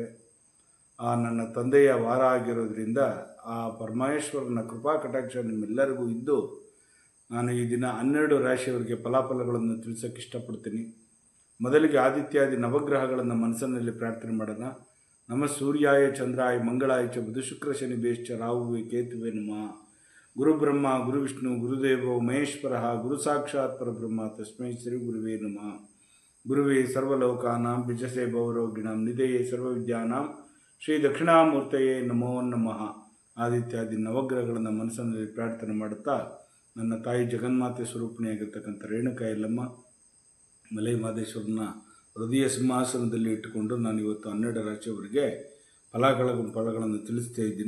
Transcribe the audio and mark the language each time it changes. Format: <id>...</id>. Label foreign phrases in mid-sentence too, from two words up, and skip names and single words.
<kn>ಆ ನನ್ನ ತಂದೆಯ ವಾರ ಆಗಿರೋದ್ರಿಂದ ಆ ಪರಮೇಶ್ವರನ ಕೃಪಾ ಕಟಾಕ್ಷ ನಿಮ್ಮೆಲ್ಲರಿಗೂ ಇದ್ದು, ನಾನು ಈ ದಿನ 12 ರಾಶಿಯವರಿಗೆ ಫಲಾಫಲಗಳನ್ನು ತಿಳಿಸೋಕ್ಕೆ ಇಷ್ಟಪಡ್ತೀನಿ. ಮೊದಲಿಗೆ ಆದಿತ್ಯಾದಿ ನವಗ್ರಹಗಳನ್ನು ಮನಸ್ಸಿನಲ್ಲಿ ಪ್ರಾರ್ಥನೆ ಮಾಡೋಣ.</kn> <sa>ನಮ ಸೂರ್ಯಾಯ ಚಂದ್ರಾಯ ಮಂಗಳಾಯ ಚ ಬುಧ ಶುಕ್ರ ಶನಿ ಬೇಶ್ಚ ರಾಹುವೆ ಕೇತುವೆ ನಮಃ. ಗುರು ಬ್ರಹ್ಮ ಗುರು ವಿಷ್ಣು ಗುರುದೇವೋ ಮಹೇಶ್ವರ ಗುರು ಸಾಕ್ಷಾತ್ ಪರಬ್ರಹ್ಮ ತಸ್ಮೈ ಶ್ರೀ ಗುರುವೇ ನಮಃ. ಗುರುವೇ ಸರ್ವಲೋಕಾನಾಂ ಬಿಜಸೆ ಭವರೋಗಿಣಾಂ ನಿಧಯೇ ಸರ್ವವಿದ್ಯಾನಾಂ ಶ್ರೀ ದಕ್ಷಿಣಾಮೂರ್ತಯೇ ನಮೋ ನಮಃ.</sa> <kn>ಆದಿತ್ಯಾದಿ ನವಗ್ರಹಗಳನ್ನು ಮನಸ್ಸಿನಲ್ಲಿ ಪ್ರಾರ್ಥನೆ ಮಾಡುತ್ತಾ, ನನ್ನ ತಾಯಿ ಜಗನ್ಮಾತೆ ಸ್ವರೂಪಿಣಿಯಾಗಿರ್ತಕ್ಕಂಥ ರೇಣುಕಾ ಯಲ್ಲಮ್ಮ ಮಲೆ ಮಹದೇಶ್ವರನ ಹೃದಯ ಸಿಂಹಾಸನದಲ್ಲಿ ಇಟ್ಟುಕೊಂಡು ನಾನು ಇವತ್ತು 12 ರಾಶಿಯವರಿಗೆ ಫಲಗಳನ್ನು ತಿಳಿಸ್ತಾ ಇದ್ದೀನಿ.</kn>